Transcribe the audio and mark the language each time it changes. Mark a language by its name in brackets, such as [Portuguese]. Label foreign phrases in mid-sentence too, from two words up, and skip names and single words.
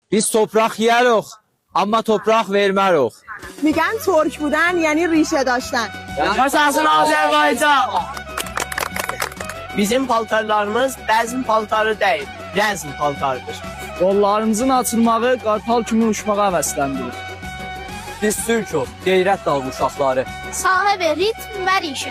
[Azerbaijani] Biz toprak yiyərik, amma toprak vermərik. [Persian] میگن ترک بودن یعنی ریشه داشتن. [Azerbaijani] Yaşasın Azərbaycan! Bizim paltarlarımız bəzin paltarı deyil, rəzm paltarıdır. Qollarımızın açılmağı qartal kimi uçmağa həvəsləndirir. Biz Türk'ük, qeyrət dağlı uşaqları. Sahibi ritm və rişə.